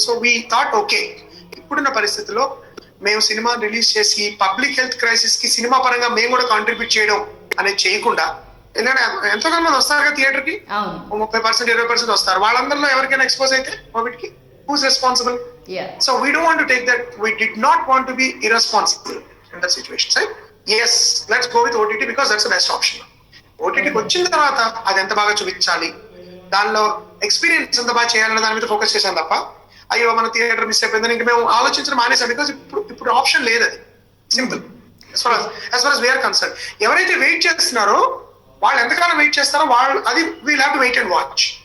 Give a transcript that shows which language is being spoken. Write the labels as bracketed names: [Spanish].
[Telugu] So we thought okay, ఇప్పుడున్న పరిస్థితుల్లో మేము సినిమా రిలీజ్ చేసి పబ్లిక్ హెల్త్ క్రైసిస్ కి సినిమా పరంగా మేము కూడా కాంట్రిబ్యూట్ చేయడం అనేది చేయకుండా, ఎందుకంటే ఎంతో కొంత మంది వస్తారు కదా థియేటర్ కి, 30% 20% వస్తారు, వాళ్ళందరిలో ఎవరికైనా ఎక్స్పోజ్ అయితే కోవిడ్ కి [English] who's responsible? So we don't want to take that, we did not want to be irresponsible in that situation. So yes, let's go with OTT because that's the best option. [Telugu] OTT వచ్చిన తర్వాత అది ఎంత బాగా చూపించాలి, దానిలో experience ఎంత బాగా చేయాలన్న దాని మీద ఫోకస్ చేశాం తప్ప అయ్యో మన థియేటర్ మిస్ అయిపోయిందని ఇంకా మేము ఆలోచించడం మానేసాం. బికాస్ ఇప్పుడు ఆప్షన్ లేదు, అది simple. [English] as far as we are concerned, [Telugu] ఎవరైతే వెయిట్ చేస్తున్నారో వాళ్ళు ఎంతకాలం వెయిట్ చేస్తారో వాళ్ళు అది [English] We'll have to wait and watch.